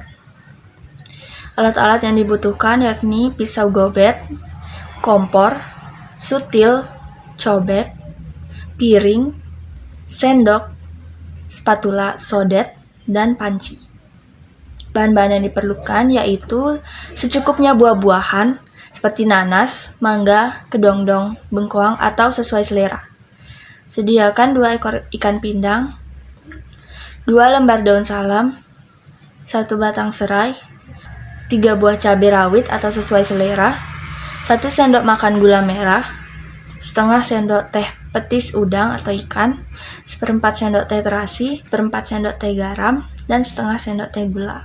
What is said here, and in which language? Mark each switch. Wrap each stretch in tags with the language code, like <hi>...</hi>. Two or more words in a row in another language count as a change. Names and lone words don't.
<id>Alat-alat yang dibutuhkan yakni pisau gobet, kompor, sutil, cobek, piring, sendok, spatula sodet, dan panci. Bahan-bahan yang diperlukan yaitu secukupnya buah-buahan seperti nanas, mangga, kedongdong, bengkoang, atau sesuai selera. Sediakan 2 ekor ikan pindang, 2 lembar daun salam, 1 batang serai, 3 buah cabai rawit atau sesuai selera, 1 sendok makan gula merah, setengah sendok teh petis udang atau ikan, 1/4 sendok teh terasi, 1/4 sendok teh garam, dan setengah sendok teh gula.</id>